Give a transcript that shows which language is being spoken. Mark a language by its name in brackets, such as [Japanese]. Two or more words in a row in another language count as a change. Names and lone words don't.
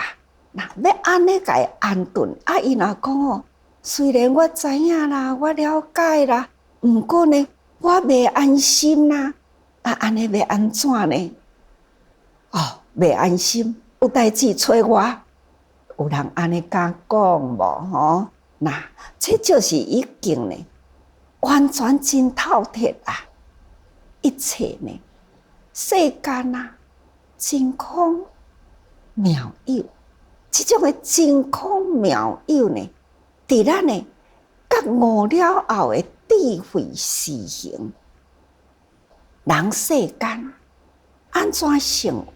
[Min Nan Chinese] 那要安尼甲伊安顿，啊，伊若讲吼，虽然我知影啦，我了解啦，毋过呢，我袂安心啦。啊，安尼要安怎呢？哦，袂安心，有代志找我。有人安尼甲讲无吼？那这就是已经呢，完全真透彻啊！一切呢，世间啊，真空妙有，这种的真空妙有呢，伫咱呢觉悟了后的智慧实行，人世间安怎生活？